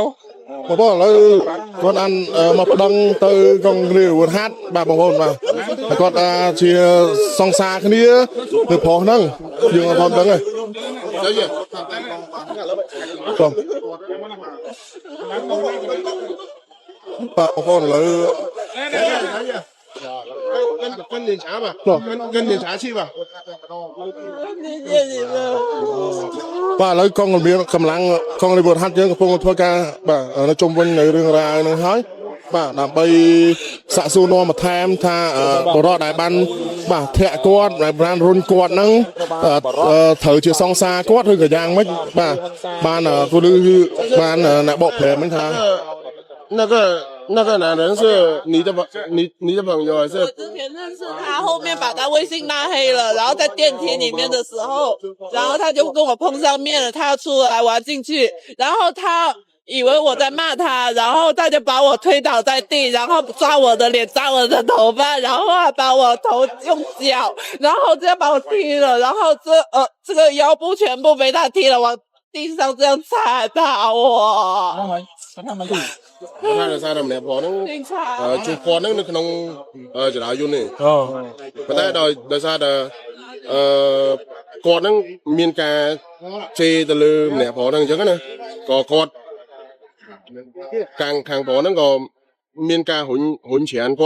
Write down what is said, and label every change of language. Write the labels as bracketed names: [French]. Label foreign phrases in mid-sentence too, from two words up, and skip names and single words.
[Khmer] បងប្អូនឥឡូវគាត់បានមកប្តឹងទៅកងរាជអាវុធហត្ថបាទបងប្អូនបាទហើយគាត់ជាសង្សារគ្នានៅប្រុសហ្នឹងយើងអត់ដឹងទេបាទបងប្អូនឥឡូវ [Chinese] 跟检查吧，跟检查去吧。 [Khmer] បាទឥឡូវកងកម្លាំងកងរាជអាវុធហត្ថយើងកំពុងធ្វើការបាទនៅជុំវិញនៅរឿងរ៉ាវហ្នឹងហើយបាទដើម្បីសាកសួរនាំបន្ថែមថាបរិបទដែលបានបាទធាក់គាត់ដែលបានរុញគាត់ហ្នឹងត្រូវជាសង្សារគាត់ឬក៏យ៉ាងម៉េចបាទបានគឺបានអ្នកបកប្រែមិនថា [Chinese] 那个男人是你的朋友还是？我之前认识他，后面把他微信拉黑了，然后在电梯里面的时候，然后他就跟我碰上面了，他要出来，我要进去，然后他以为我在骂他，然后他就把我推倒在地，然后抓我的脸，抓我的头发，然后还把我头用脚，然后这样把我踢了，然后这个腰部全部被他踢了，往地上这样踩打我。 [Khmer] ថាដោយសារតែម្នាក់ផងហ្នឹងជួបគាត់ហ្នឹងនៅក្នុងចរាយន្តនេះប៉ុន្តែដោយសារតែគាត់ហ្នឹងមានការជេរទៅលើម្នាក់ប្រុសហ្នឹងអញ្ចឹងណាក៏គាត់ខាងប្រុសហ្នឹងក៏មានការរុញច្រានគាត់